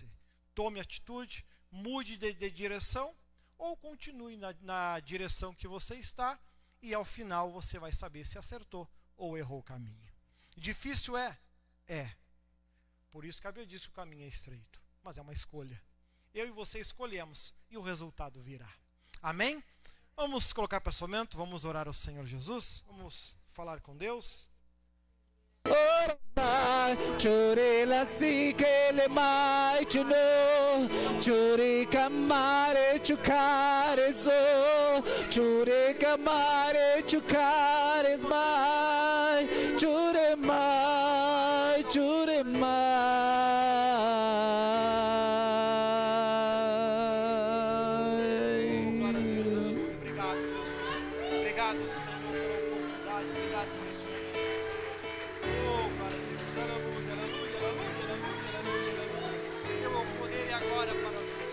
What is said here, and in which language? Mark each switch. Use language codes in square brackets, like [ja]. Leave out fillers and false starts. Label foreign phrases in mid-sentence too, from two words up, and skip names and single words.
[pt] Tome atitude, mude de direção, ou continue na direção que você está, e ao final você vai saber se acertou ou errou o caminho. Difícil é? É. Por isso que a Bíblia diz que o caminho é estreito, mas é uma escolha. Eu e você escolhemos, e o resultado virá. Amém? Vamos colocar pensamento, vamos orar ao Senhor Jesus, vamos falar com Deus. Chorela si che le mai chuno chore kamare chukare so chore kamare chukares mai chure mai chure Obrigado, Jesus. Obrigado, Senhor, pela oportunidade. Obrigado por esse momento, Senhor. Oh, glória a Deus. Aleluia, aleluia, aleluia, aleluia, aleluia, aleluia. Teu é o poder e a glória para Deus.